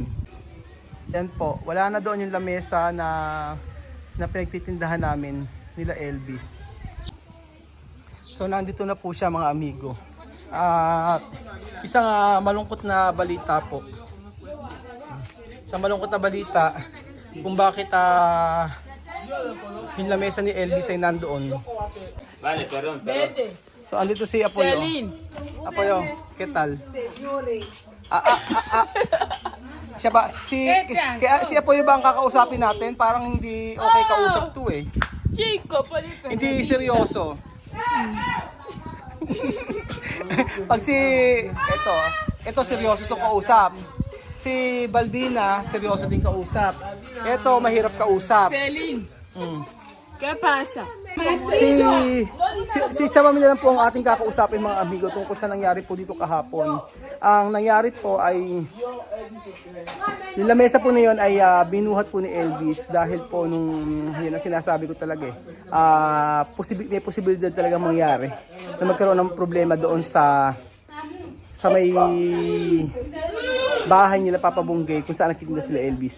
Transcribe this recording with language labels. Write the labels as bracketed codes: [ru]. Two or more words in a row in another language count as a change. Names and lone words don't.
[tl] Yan po, wala na doon yung lamesa na pinagtitindahan namin nila Elvis. So nandito na po siya mga amigo. At isang malungkot na balita po. Isang malungkot na balita kung bakit yung lamesa ni Elvis ay nandoon. [es] Vale, perdón. [tl] So andito si Apoyo. Apoyo, [es] ¿qué tal? [tl] Siya ba? Si Apoyo ba ang kakausapin natin? Parang hindi okay kausap to [es] Chico, [tl] Hindi seryoso. Pag ito seryoso itong kausap. Si Balbina, seryoso din kausap. Ito, mahirap kausap. Celine. [es] ¿Qué pasa? [tl] Si Chama lang po ang ating kakausapin mga amigo tungkol sa nangyari po dito kahapon. Ang nangyari po ay yung lamesa po na yun ay binuhat po ni Elvis dahil po nung yun ang sinasabi ko talaga may posibilidad talaga mangyari na magkaroon ng problema doon sa may bahay nila Papa Bunggay kung saan nagtitinda sila Elvis.